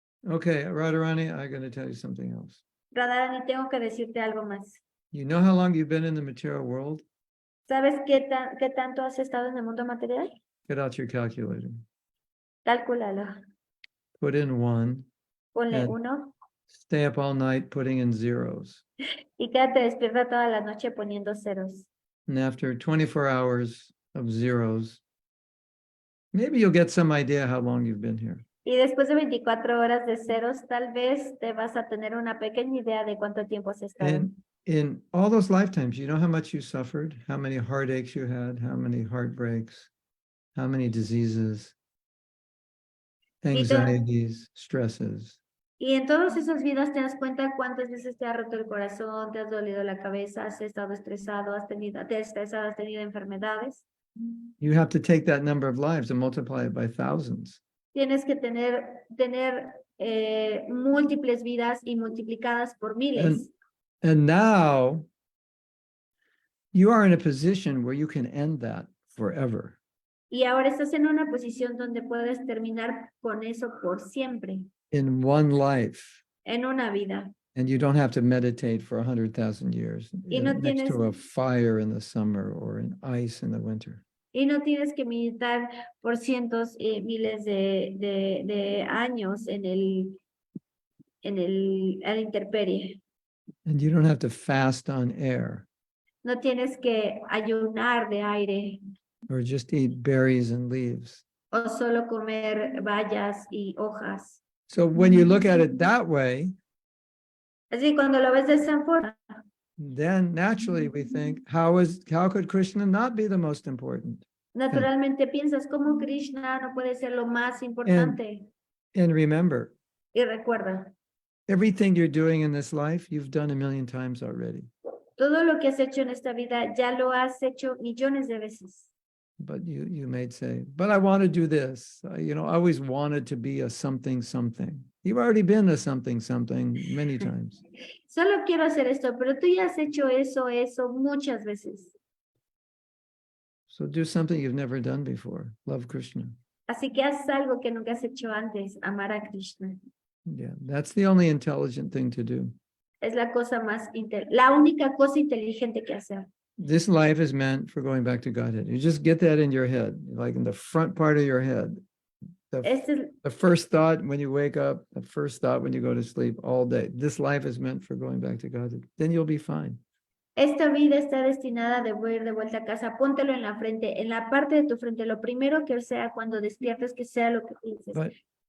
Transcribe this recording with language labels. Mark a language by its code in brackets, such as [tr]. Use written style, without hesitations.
[en] Okay, Radharani, I'm going to tell you something else. [es] Radharani, tengo que decirte algo más. [en] You know how long you've been in the material world? [es] ¿Sabes qué tanto has estado en el mundo material? [en] Get out your calculator. [es] Cálculalo. [en] Put in 1. [es] Ponle [en] And- 1 Stay up all night putting in zeros. [es] y quédate despierta toda la noche poniendo ceros. [en] And after 24 hours of zeros, maybe you'll get some idea how long you've been here. [es] Y después de 24 horas de ceros, tal vez te vas a tener una pequeña idea de cuánto tiempo has estado. [en] And in all those lifetimes, you know how much you suffered, how many heartaches you had, how many heartbreaks, how many diseases, anxieties, stresses. [es] Y en todas esas vidas te das cuenta cuántas veces te ha roto el corazón, te has dolido la cabeza, has estado estresado, has tenido enfermedades. [en] You have to take that number of lives and multiply it by thousands. [es] Tienes que tener múltiples vidas y multiplicadas por miles. [en] And now you are in a position where you can end that forever. [es] Y ahora estás en una posición donde puedes terminar con eso por siempre, [en] In one life. [es] en una vida. [en] And you don't have to meditate for 100,000 years [es] Y no [en] next to [es] tienes- [en] a fire in the summer or in ice in the winter. [es] Y no tienes que meditar por cientos y miles de años en la intemperie. [en] And you don't have to fast on air [es] No tienes que ayunar de aire [en] or just eat berries and leaves. [es] o solo comer bayas y hojas. [en] So when you look at it that way, [es] Así cuando lo ves de esa forma, [en] then naturally we think, how could Krishna not be the most important? [es] naturalmente piensas cómo Krishna no puede ser lo más importante. [en] And remember, [es] Y recuerda, [en] everything you're doing in this life, you've done a million times already. [es] todo lo que has hecho en esta vida ya lo has hecho millones de veces. [en] But you may say, but I want to do this. I always wanted to be a something, something. You've already been a something, something many times. [es] Solo quiero hacer esto, pero tú ya has hecho eso muchas veces. [en] So do something you've never done before. Love Krishna. [es] Así que haz algo que nunca has hecho antes, amar a Krishna. [en] Yeah, that's the only intelligent thing to do. [es] Es la única cosa inteligente que hacer. [en] This life is meant for going back to Godhead. You just get that in your head, like in the front part of your head. The first thought when you wake up, the first thought when you go to sleep all day. This life is meant for going back to Godhead. Then you'll be fine. [es] Esta vida está destinada de ir de vuelta a casa. Póntelo en la frente, en la parte de tu frente. Lo primero que sea cuando despiertes, que sea lo que pienses.